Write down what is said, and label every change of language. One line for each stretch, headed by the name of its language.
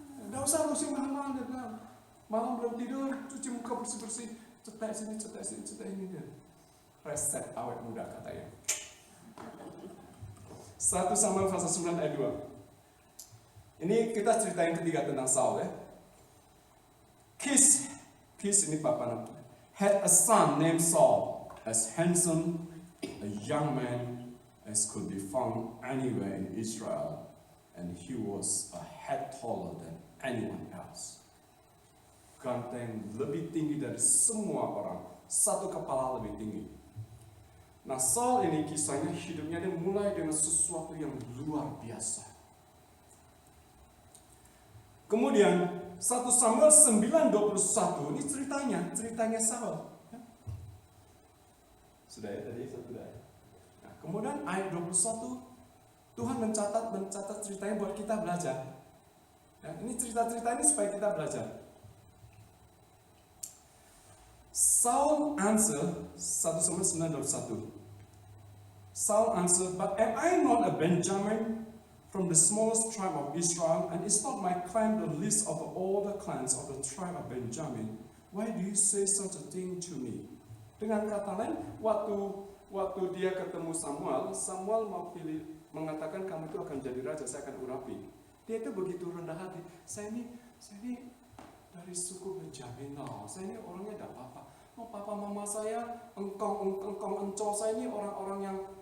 Indonesian: Nggak usah lotion mahal-mahal. Malam belum tidur, cuci muka bersih-bersih. Cetak sini, cetak ini dia. Resep awet muda katanya. 1 Samuel pasal 9 ayat 2. Ini kita cerita yang ketiga tentang Saul ya.
English: Kish
Indonesian: ini bapa namanya,
English: had a son named Saul, as handsome a young man as could be found anywhere in Israel, and he was a head taller than anyone else.
Indonesian: Ganteng, lebih tinggi dari semua orang, satu kepala lebih tinggi. Nah, Saul ini kisahnya hidupnya dia mulai dengan sesuatu yang luar biasa. Kemudian 1 Samuel 9:21 ini ceritanya Saul. Sudah ya tadi sudah. Nah, kemudian ayat 21 Tuhan mencatat ceritanya buat kita belajar. Ya, ini cerita-cerita ini supaya kita belajar.
English: Saul answer 1 Samuel 9:21. Saul answered, "But am I not a Benjamin from the smallest tribe of Israel, and is not my clan the least of all the clans of the tribe of Benjamin? Why do you say such a thing to me?"
Indonesian: Dengan kata lain, waktu dia ketemu Samuel mengatakan kamu itu akan jadi raja, saya akan urapi. Dia itu begitu rendah hati. Saya ini dari suku Benjamin, saya ini orangnya tidak apa-apa. Papa mama saya, engkong, saya ini orang-orang yang